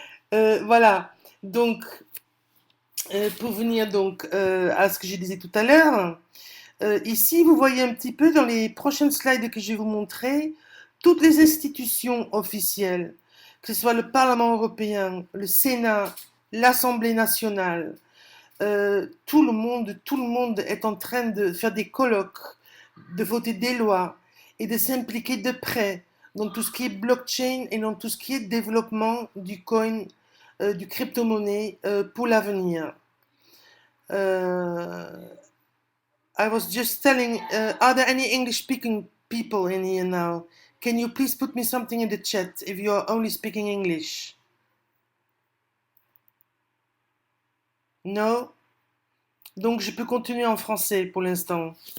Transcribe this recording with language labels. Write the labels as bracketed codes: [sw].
[fr] Voilà. Donc, pour venir donc à ce que je disais tout à l'heure, ici, vous voyez un petit peu dans les prochaines slides que je vais vous montrer, toutes les institutions officielles, que ce soit le Parlement européen, le Sénat, l'Assemblée nationale, tout le monde est en train de faire des colloques, de voter des lois et de s'impliquer de près dans tout ce qui est blockchain et dans tout ce qui est développement du coin, du crypto-monnaie pour l'avenir. [en] Euh, I was just telling, are there any English speaking people in here now? Can you please put me something in the chat if you are only speaking English? No? [fr] Donc je peux continuer en français pour l'instant.